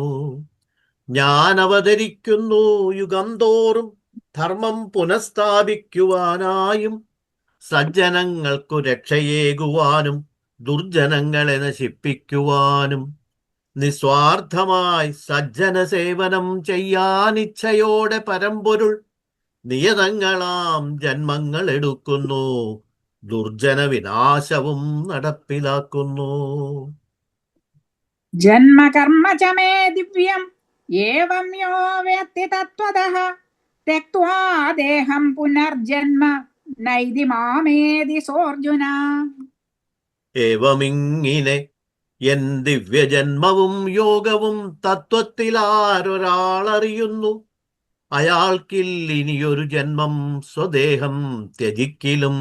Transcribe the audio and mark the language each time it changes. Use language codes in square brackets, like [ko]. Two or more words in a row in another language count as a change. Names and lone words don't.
[ml] ഞാൻ അവതരിക്കുന്നു യുഗം തോറും ധർമ്മം പുനഃസ്ഥാപിക്കുവാനായും സജ്ജനങ്ങൾക്കു രക്ഷയേകുവാനും ദുർജനങ്ങളെ നശിപ്പിക്കുവാനും. നിസ്വാർത്ഥമായി സജ്ജന സേവനം ചെയ്യാൻ ഇച്ഛയോടെ പരമ്പൊരുൾ നിയതങ്ങളാം ജന്മങ്ങൾ എടുക്കുന്നു, ദുർജന വിനാശവും നടപ്പിലാക്കുന്നു. [sa] ജന്മ കർമ്മ ച മേ ദിവ്യം ഏവം യോ വേത്തി തത്വതഃ ത്യക്ത്വാ ദേഹം പുനർജന്മ നൈതി മാമേതി സോർജുന. [ml] ഏവമിങ്ങിനെ എൻ ദിവ്യജന്മവും യോഗവും തത്വത്തിലാരൊരാളറിയുന്നു, അയാൾക്കില്ലിനിയൊരു ജന്മം സ്വദേഹം ത്യജിക്കിലും.